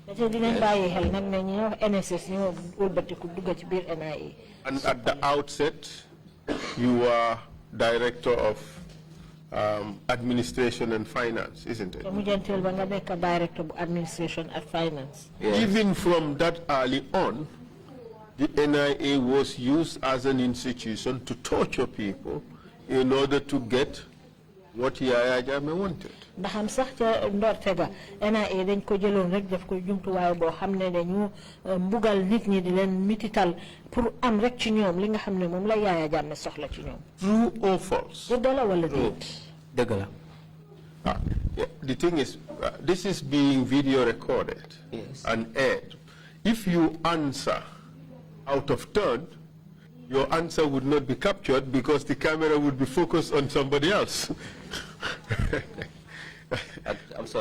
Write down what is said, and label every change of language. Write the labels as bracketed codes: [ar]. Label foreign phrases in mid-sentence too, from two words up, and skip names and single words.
[en] And at the outset, you were director of administration and finance, isn't it? Director of administration and finance. Yes. Even from that early on, the NIA was used as an institution to torture people in order to get what Yaya Jammeh wanted. [wo] NIA dañ ko jëloon rek def ko jumtuwaay boo xam ne dañu mbugal nit ñi di leen mitital pour am rek ci ñoom li nga xam ne moom la Yaya Jammeh soxla ci ñoom. [en] True or false? [wo] Dëgg la wala déet? Dëgg la. [en] The thing is, this is being video recorded and aired. If you answer out of turn, your answer would not be captured because the camera would be focused on somebody else. I'm sorry.